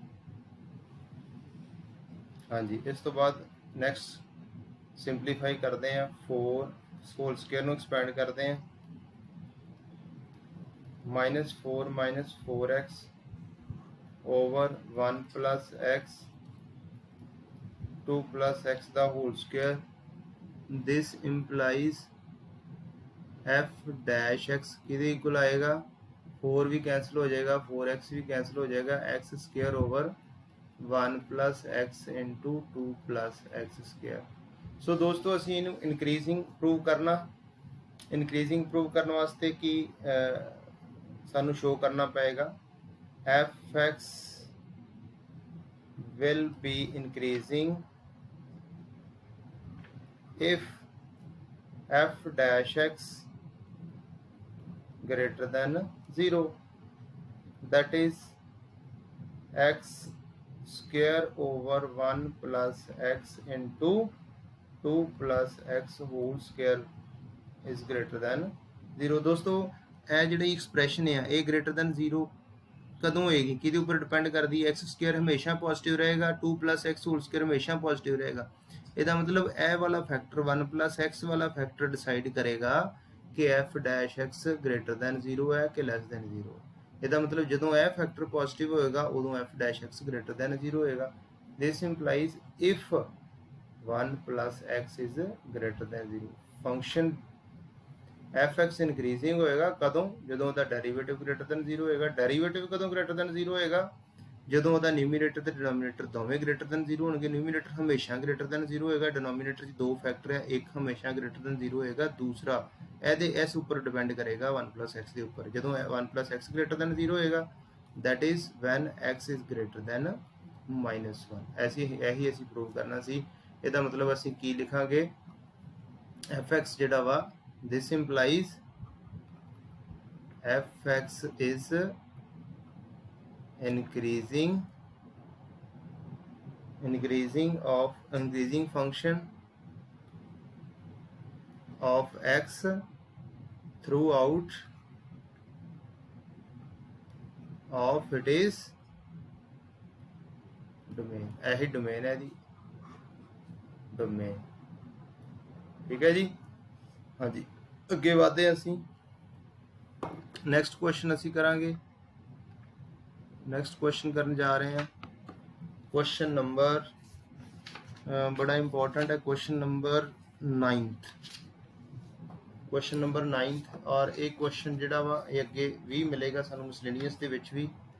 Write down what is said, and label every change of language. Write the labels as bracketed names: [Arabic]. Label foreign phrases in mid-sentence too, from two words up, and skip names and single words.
[Hindi] हाँ जी, इस तो बाद नेक्स्ट सिंपलीफाई करते हैं 4 [English] whole square [Hindi] ਨੂੰ एक्सपेंड करते हैं -4 - [English] 4x over 1 plus x 2 plus x the whole square। this implies f dash x [Hindi] किधे इक्वल आएगा 4 भी कैंसिल हो जाएगा 4x भी कैंसिल हो जाएगा [English] x square over 1 plus x into 2 plus x square. [Hindi] सो दोस्तों [Punjabi] ਅਸੀਂ ਇਹਨੂੰ [English] increasing prove [Punjabi] ਕਰਨਾ [English] increasing prove [Punjabi] ਕਰਨ ਵਾਸਤੇ ਕੀ ਸਾਨੂੰ ਸ਼ੋ ਕਰਨਾ ਪਏਗਾ fx [English] will be increasing if f dash x greater than 0 that is x square over 1 plus x into 2 plus x whole square is greater than 0। [Punjabi] दोस्तों ਇਹ ਜਿਹੜੀ ਐਕਸਪ੍ਰੈਸ਼ਨ ਹੈ ਇਹ [English] greater than 0 [Punjabi] ਕਦੋਂ ਹੋਏਗੀ ਕਿਹਦੇ ਉੱਪਰ ਡਿਪੈਂਡ ਕਰਦੀ ਹੈ [English] x square [Punjabi] ਹਮੇਸ਼ਾ ਪੋਜ਼ਿਟਿਵ ਰਹੇਗਾ [English] 2 plus x whole square [Punjabi] ਹਮੇਸ਼ਾ ਪੋਜ਼ਿਟਿਵ ਰਹੇਗਾ। ਇਹਦਾ ਮਤਲਬ ਇਹ ਵਾਲਾ ਫੈਕਟਰ [English] 1 plus x [Punjabi] ਵਾਲਾ ਫੈਕਟਰ ਡਿਸਾਈਡ ਕਰੇਗਾ ਕਿ [English] f dash x greater than 0 [Punjabi] ਹੈ ਕਿ [English] less than 0। [Punjabi] ਇਹਦਾ ਮਤਲਬ ਜਦੋਂ ਇਹ [English] factor positive [Punjabi] ਹੋਏਗਾ ਉਦੋਂ [English] f dash x greater than 0 [Punjabi] ਹੋਏਗਾ। [English] this implies if 1 plus x is greater than 0 function fx increasing [Punjabi] ਹੋਏਗਾ ਕਦੋਂ ਜਦੋਂ ਉਹਦਾ [English] derivative greater than 0 [Punjabi] ਹੋਏਗਾ। ਡੈਰੀਵੇਟਿਵ ਕਦੋਂ [English] greater than 0 [Punjabi] ਹੋਏਗਾ ਜਦੋਂ ਉਹਦਾ ਨਿਊਮਰੇਟਰ ਤੇ ਡਿਨੋਮੀਨੇਟਰ ਦੋਵੇਂ [English] greater than 0 [Punjabi] ਹੋਣਗੇ। ਨਿਊਮਰੇਟਰ ਹਮੇਸ਼ਾ [English] greater than 0 [Punjabi] ਹੋਏਗਾ ਡਿਨੋਮੀਨੇਟਰ 'ਚ ਦੋ ਫੈਕਟਰ ਹੈ ਇੱਕ ਹਮੇਸ਼ਾ [English] greater than 0 [Punjabi] ਹੋਏਗਾ ਦੂਸਰਾ ਇਹਦੇ ਇਸ ਉੱਪਰ ਡਿਪੈਂਡ ਕਰੇਗਾ [English] 1 plus x [Punjabi] ਦੇ ਉੱਪਰ। ਜਦੋਂ [English] 1 plus x greater than 0 [Punjabi] ਹੋਏਗਾ [English] that is when x is greater than -1। [Punjabi] ਇਹੀ ਅਸੀਂ ਪ੍ਰੂਵ ਕਰਨਾ ਸੀ। ਇਹਦਾ ਮਤਲਬ ਅਸੀਂ ਕੀ ਲਿਖਾਂਗੇ fx ਜਿਹੜਾ ਵਾ [English] this implies fx is increasing function of x throughout of its domain। [Hindi] यही डोमेन है जी डोमेन ठीक है जी। हाँ जी [Punjabi] ਅੱਗੇ ਵਧਦੇ ਹਾਂ ਅਸੀਂ [English] next question [Punjabi] ਅਸੀਂ ਕਰਾਂਗੇ। [English] next question [Punjabi] ਕਰਨ ਜਾ ਰਹੇ ਹਾਂ [English] question number [Punjabi] ਬੜਾ ਇੰਪੋਰਟੈਂਟ ਹੈ [English] question number 9th question number 9th [Punjabi] ਔਰ ਇਹ ਕੁਐਸਚਨ ਜਿਹੜਾ ਵਾ ਇਹ ਅੱਗੇ ਵੀ ਮਿਲੇਗਾ ਸਾਨੂੰ ਮਿਸਲੇਨੀਅਸ ਦੇ ਵਿੱਚ ਵੀ।